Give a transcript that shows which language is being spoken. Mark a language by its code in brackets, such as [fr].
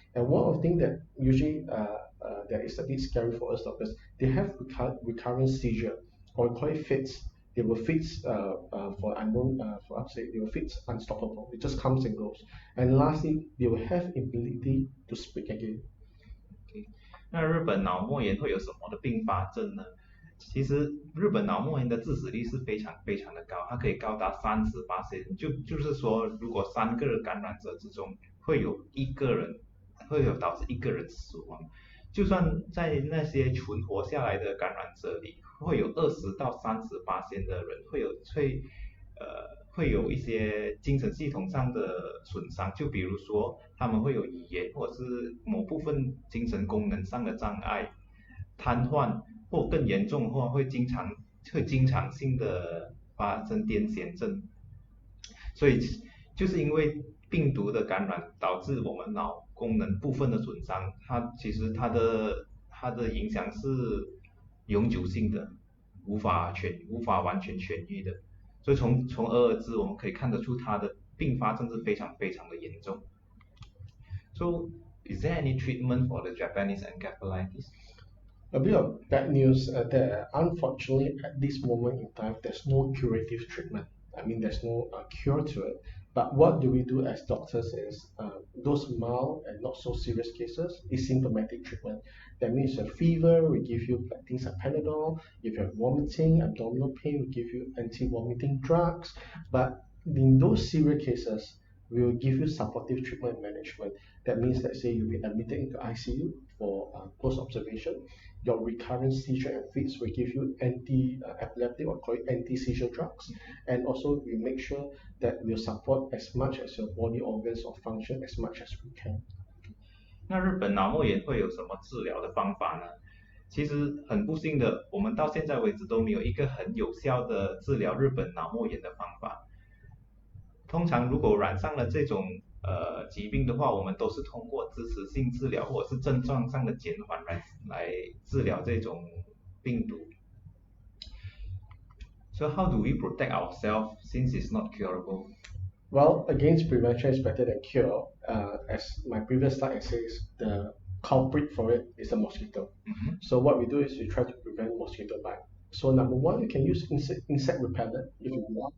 [en] And one of the things that usually that is a bit scary for us doctors, they have recurrent seizure, or we call it fits. They will fits for unknown, for upstate, they will fits unstoppable. It just comes and goes. And lastly, they will have ability to speak again. [zh] 那日本脑膜炎会有什么的并发症呢？其实日本脑膜炎的致死率是非常非常的高，它可以高达30%，就是说，如果3个感染者之中会有导致一个人死亡，就算在那些存活下来的感染者里，会有20到30%的人会有一些精神系统上的损伤，就比如说他们会有语言或者是某部分精神功能上的障碍、瘫痪，或更严重的话会经常性的发生癫痫症。所以就是因为病毒的感染导致我们脑功能部分的损伤，其实它的影响是永久性的，无法完全痊愈的。所以从而知，我们可以看得出它的并发症是非常非常的严重。 [en] So, is there any treatment for the Japanese encephalitis? A bit of bad news there. Unfortunately, at this moment in time, there's no curative treatment. I mean, there's no cure to it. But what do we do as doctors is those mild and not so serious cases is symptomatic treatment. That means a fever, we give you like things like Panadol. If you have vomiting, abdominal pain, we give you anti-vomiting drugs. But in those severe cases, we will give you supportive treatment management. That means, let's say you'll be admitted into ICU for close observation. Your recurrent seizure and fits will give you anti-epileptic or call it anti-seizure drugs. And also we make sure that we'll support as much as your body organs or function as much as we can. [zh] 那日本脑膜炎会有什么治疗的方法呢？其实很不幸的，我们到现在为止都没有一个很有效的治疗日本脑膜炎的方法。通常如果染上了这种疾病的话，我们都是通过支持性治疗或者是症状上的减缓来治疗这种病毒。 [en] So how do we protect ourselves since it's not curable? Well, against prevention is better than cure. As my previous slide says, the culprit for it is a mosquito. Mhm. So what we do is we try to prevent mosquito bite. So number one, you can use insect repellent if you want.